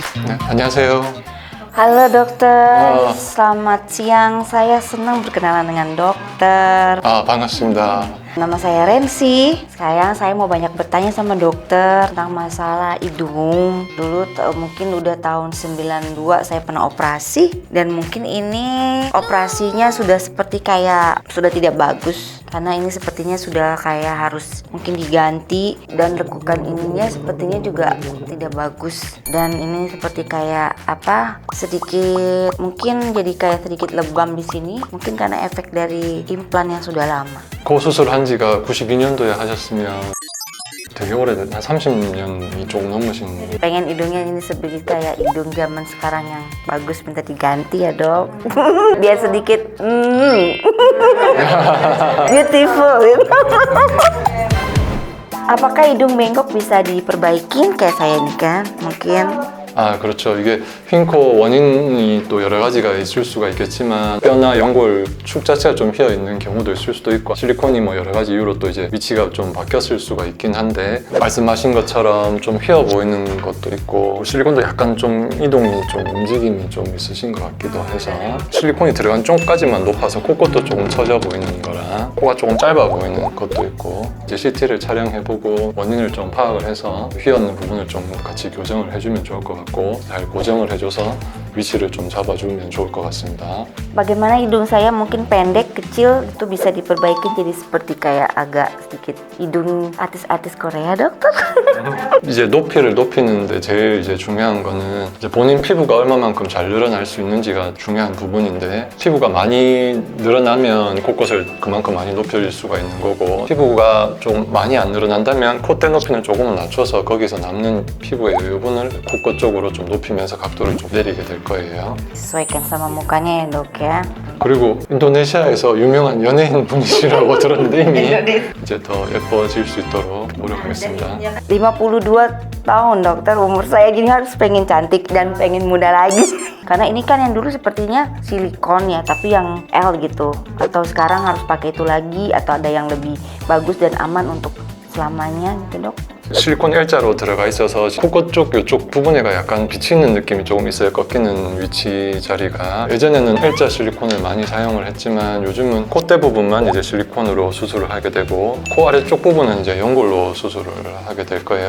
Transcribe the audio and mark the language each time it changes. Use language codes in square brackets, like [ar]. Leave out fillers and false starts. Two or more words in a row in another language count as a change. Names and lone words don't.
[ko] 네, 안녕하세요. [id] Halo dokter, selamat siang. Saya senang berkenalan dengan dokter. [ko] 반갑습니다. [id] Nama saya Rensi. Sekarang saya mau banyak bertanya sama dokter tentang masalah hidung. Dulu mungkin udah tahun 92 saya pernah operasi. Dan mungkin ini operasinya sudah seperti kayak sudah tidak bagus. Karena ini sepertinya sudah kayak harus mungkin diganti. Dan lekukan ininya sepertinya juga tidak bagus. Dan ini seperti kayak sedikit mungkin jadi kayak sedikit lebam di sini. Mungkin karena efek dari implan yang sudah lama. [ko] 코 수술한 지가 92년도에 하셨으면 되게 오래된 한 30년이 조금 넘으신 거예요. [id] Pengen hidungnya ini seperti kayak hidung zaman sekarang yang bagus, minta diganti ya dok. Biar sedikit beautiful. Apakah hidung bengkok bisa diperbaikin kayak saya ini kan? Mungkin. [ko] 그렇죠. 이게 휜코 원인이 또 여러 가지가 있을 수가 있겠지만 뼈나 연골 축 자체가 좀 휘어 있는 경우도 있을 수도 있고 실리콘이 뭐 여러 가지 이유로 또 이제 위치가 좀 바뀌었을 수가 있긴 한데 말씀하신 것처럼 좀 휘어 보이는 것도 있고 실리콘도 약간 좀 이동이 좀 움직임이 좀 있으신 것 같기도 해서 실리콘이 들어간 쪽까지만 높아서 코끝도 조금 처져 보이는 거랑 코가 조금 짧아 보이는 것도 있고 이제 CT를 촬영해보고 원인을 좀 파악을 해서 휘었는 부분을 좀 같이 교정을 해주면 좋을 것 같고 잘 고정을 해줘서 위치를 좀 잡아주면 좋을 것 같습니다. [id] Bagaimana hidung saya mungkin pendek, kecil, itu bisa diperbaiki jadi seperti kayak agak sedikit hidung artis-artis Korea, dokter? [ko] 이제 높이를 높이는데 제일 이제 중요한 거는 이제 본인 피부가 얼마만큼 잘 늘어날 수 있는지가 중요한 부분인데 피부가 많이 늘어나면 곳곳을 그만큼 많이 높일 수가 있는 거고 피부가 좀 많이 안 늘어난다면 콧대 높이는 조금은 낮춰서 거기서 남는 피부의 여유분을 코끝 쪽으로 좀 높이면서 각도를 좀 내리게 될 거예요. [id] Sesuaikan sama mukanya ya dok ya. [ko] 그리고 인도네시아에서 유명한 연예인 분이시라고 들었는데 이미 이제 더 예뻐질 수 있도록 노력하겠습니다. [id] 52 tahun dokter, umur saya gini harus pengen cantik dan pengen muda lagi. Karena ini kan yang dulu sepertinya silikon ya, tapi yang L gitu. Atau sekarang harus pakai itu lagi atau ada yang lebih bagus dan aman untuk selamanya gitu dok. [ko] 실리콘 L자로 들어가 있어서 코끝 쪽 이쪽 부분에가 약간 비치는 느낌이 조금 있어요. 꺾이는 위치 자리가. 예전에는 L자 실리콘을 많이 사용을 했지만 요즘은 콧대 부분만 이제 실리콘으로 수술을 하게 되고 코 아래쪽 부분은 이제 연골로 수술을 하게 될 거예요.